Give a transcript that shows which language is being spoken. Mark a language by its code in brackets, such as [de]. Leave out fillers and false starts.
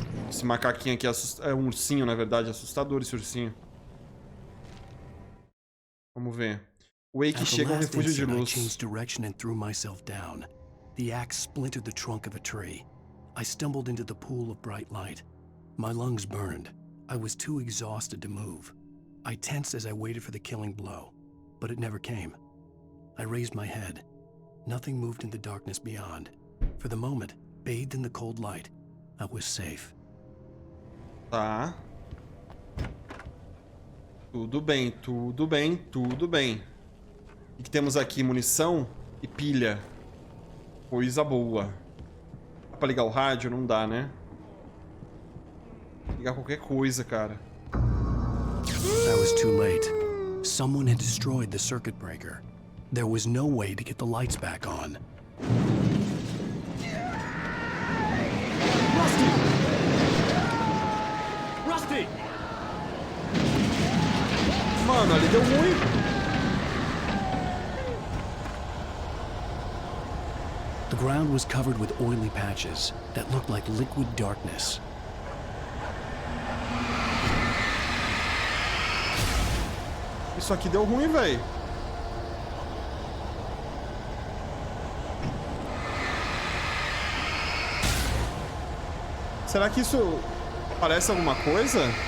[pt] Esse macaquinho aqui é um ursinho, na verdade. Assustador esse ursinho. Vamos ver. Wake chega a um refúgio de luz. [en] I changed direction and threw myself down. The axe splintered the trunk of a tree. I stumbled into the pool of bright light. My lungs burned. I was too exhausted to move. I tensed as I waited for the killing blow, but it never came. I raised my head. Nothing moved in the darkness beyond. For the moment, bathed in the cold light, I was safe. [pt] Tá. Tudo bem, tudo bem, tudo bem. O que temos aqui? Munição e pilha. Coisa boa. Dá pra ligar o rádio? Não dá, né? Ligar qualquer coisa, cara. [en] I was too late. Someone had destroyed the circuit breaker. There was no way to get the lights back on. Rusty! Rusty! [pt] Mano, ali deu ruim. [en] The ground was covered with oily patches that looked like liquid darkness. [pt] Isso aqui deu ruim, velho. Será que isso parece alguma coisa?